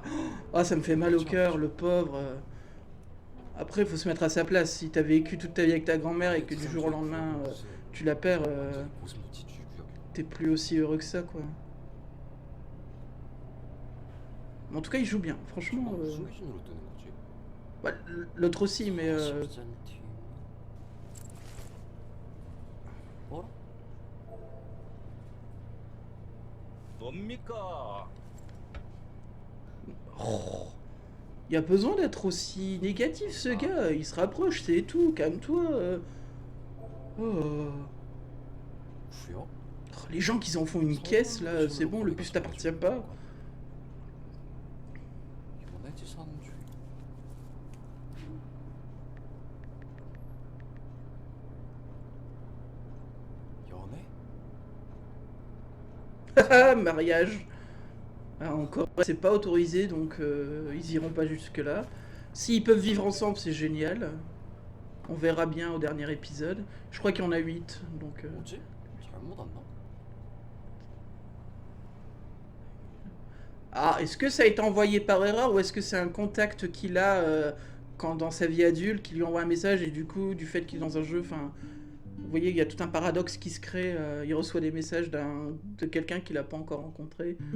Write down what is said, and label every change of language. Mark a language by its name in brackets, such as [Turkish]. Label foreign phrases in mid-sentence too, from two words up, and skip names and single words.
[French] Ah, ça me fait mal au cœur, le pauvre. Après, il faut se mettre à sa place. Si t'as vécu toute ta vie avec ta grand-mère et que du jour au lendemain, tu la perds, t'es plus aussi heureux que ça, quoi. Mais en tout cas, il joue bien, franchement. [Korean] 무슨 기준으로 뜨는 거지? [French] Bah, l'autre aussi, mais... [Korean] 40cm. 뭐라? 뭡니까? [French] Il y a besoin d'être aussi négatif, ce gars. Il se rapproche, c'est tout. Calme-toi. Oh. [Korean] 구역? [French] Les gens qui en font une caisse, là, c'est bon, le bus t'appartient pas. [Korean] 연애지 사는주의. 연애? [French] Ah, mariage. Ah, encore, c'est pas autorisé, donc ils iront pas jusque-là. S'ils peuvent vivre ensemble, c'est génial. On verra bien au dernier épisode. Je crois qu'il y en a 8, donc... [Korean] 뭐지? 잘못 왔나? [French] Ah, est-ce que ça a été envoyé par erreur ou est-ce que c'est un contact qu'il a quand dans sa vie adulte, qui lui envoie un message et du coup, du fait qu'il est dans un jeu, enfin... Vous voyez, il y a tout un paradoxe qui se crée. Il reçoit des messages de quelqu'un qu'il n'a pas encore rencontré.